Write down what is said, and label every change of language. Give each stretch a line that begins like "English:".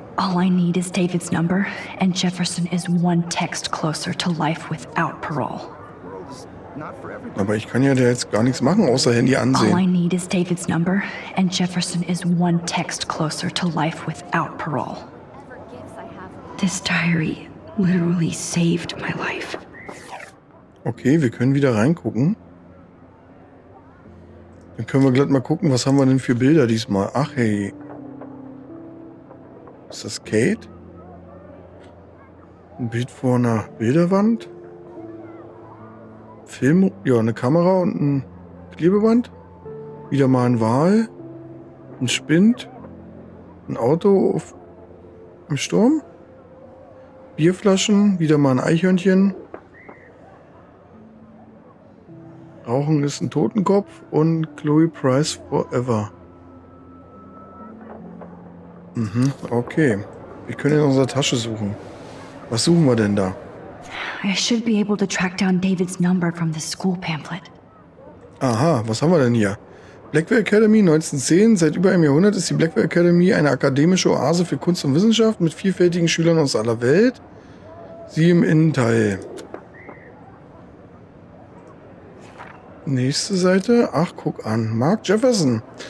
English: All I need is David's number, and Jefferson is one text closer to life without parole.
German: Aber ich kann ja da jetzt gar nichts machen, außer Handy
English: All I
German: ansehen.
English: need is David's number, and Jefferson is one text closer to life without parole. This diary literally saved my life.
German: Okay, wir können wieder reingucken. Dann können wir gleich mal gucken, was haben wir denn für Bilder diesmal. Ach hey. Ist das Kate? Ein Bild vor einer Bilderwand? Film, ja, eine Kamera und ein Klebeband. Wieder mal ein Wal. Ein Spind. Ein Auto im Sturm. Bierflaschen. Wieder mal ein Eichhörnchen. Rauchen ist ein Totenkopf. Und Chloe Price Forever. Okay. Wir können in unserer Tasche suchen. Was suchen wir denn da?
English: I should be able to track down David's number from the school pamphlet.
German: Aha, was haben wir denn hier? Blackwell Academy 1910. Seit über einem Jahrhundert ist die Blackwell Academy eine akademische Oase für Kunst und Wissenschaft mit vielfältigen Schülern aus aller Welt. Sie im Innenteil. Nächste Seite. Ach, guck an. Mark Jefferson.